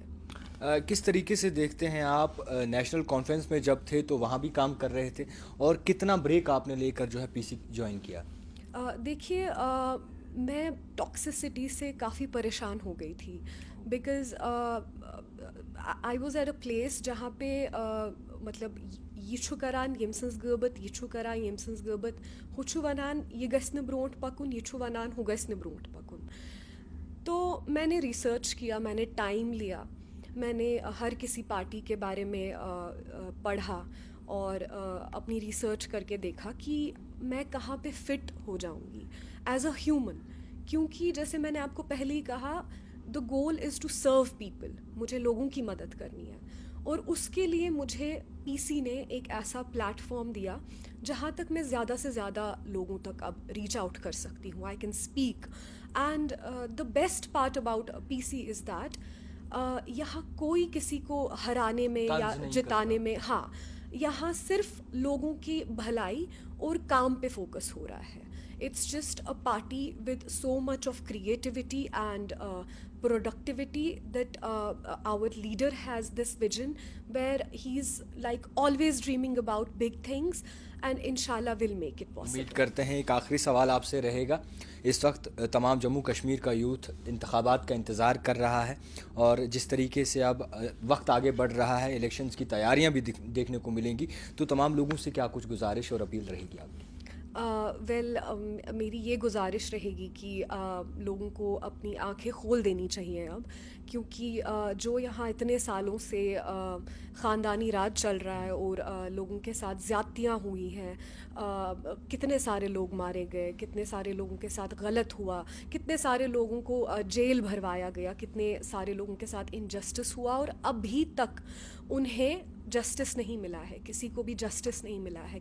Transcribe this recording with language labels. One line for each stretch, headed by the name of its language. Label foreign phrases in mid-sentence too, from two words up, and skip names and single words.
Hindi: किस तरीके से देखते हैं आप, नेशनल कॉन्फ्रेंस में जब थे तो वहाँ भी काम कर रहे थे, और कितना ब्रेक आपने लेकर जो है पीसी ज्वाइन किया? देखिए, मैं टॉक्सिसिटी से काफ़ी परेशान हो गई थी.
English: because I was at a place
Hindi: जहाँ पे मतलब
Kashmiri: ये छु करान यमसंस गर्बत, ये छु करान यमसंस गर्बत, हु छु वनान ये गस न ब्रोंट पकुन, ये छु वनान हु गस न ब्रोंट पकुन.
Hindi: तो मैंने रिसर्च किया, मैंने टाइम लिया, मैंने हर किसी पार्टी के बारे में पढ़ा और अपनी रिसर्च करके देखा कि मैं कहाँ पे फिट हो जाऊँगी
English: as a human.
Hindi: क्योंकि जैसे मैंने आपको पहले ही कहा,
English: the goal is to serve people.
Hindi: मुझे लोगों की मदद करनी है और उसके लिए मुझे पीसी ने एक ऐसा प्लेटफॉर्म दिया जहाँ तक मैं ज़्यादा से ज़्यादा लोगों तक अब
English: reach out
Hindi: कर सकती हूँ.
English: I can speak. and the best part about PC is that
Hindi: यहाँ कोई किसी को हराने में या जिताने में, हाँ, यहाँ सिर्फ लोगों की भलाई और काम पे फोकस हो रहा है.
English: It's just a party with so much of creativity and productivity that our leader has this vision where he's like always dreaming about big things and inshallah will make it possible.
Hindi: उम्मीद करते हैं. एक आखिरी सवाल आपसे रहेगा. इस वक्त तमाम जम्मू कश्मीर का यूथ इंतखाबात का इंतज़ार कर रहा है और जिस तरीके से अब वक्त आगे बढ़ रहा है, इलेक्शंस की तैयारियां भी देखने को मिलेंगी, तो तमाम लोगों से क्या कुछ गुजारिश और अपील रहेगी आपकी? मेरी ये गुजारिश रहेगी कि लोगों को अपनी आंखें खोल देनी चाहिए अब, क्योंकि जो यहाँ इतने सालों से ख़ानदानी राज चल रहा है और लोगों के साथ ज़्यादतियाँ हुई हैं, कितने सारे लोग मारे गए, कितने सारे लोगों के साथ गलत हुआ, कितने सारे लोगों को जेल भरवाया गया, कितने सारे लोगों के साथ इनजस्टिस हुआ और अभी तक उन्हें जस्टिस नहीं मिला है, किसी को भी जस्टिस नहीं मिला है.